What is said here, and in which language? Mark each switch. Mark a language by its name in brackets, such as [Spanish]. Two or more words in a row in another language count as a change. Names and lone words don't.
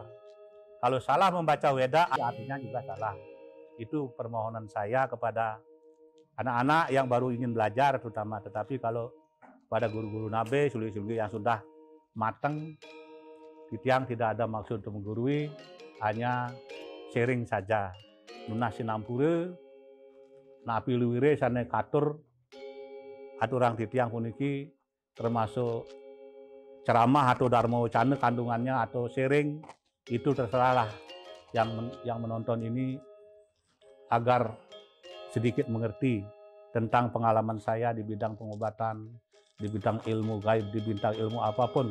[Indonesian] Kalau salah membaca Weda, artinya juga salah. Itu permohonan saya kepada anak-anak yang baru ingin belajar terutama. Tetapi kalau pada guru-guru Nabe, suli-suli yang sudah matang, Titiang tidak ada maksud untuk menggurui, hanya sharing saja. [Balinese] Nunah sinampure, napi luwire sana katur, aturang Titiang puniki, [Indonesian] termasuk ceramah atau dharma wacana kandungannya atau sharing, itu terserahlah yang menonton ini agar sedikit mengerti tentang pengalaman saya di bidang pengobatan, di bidang ilmu gaib, di bidang ilmu apapun.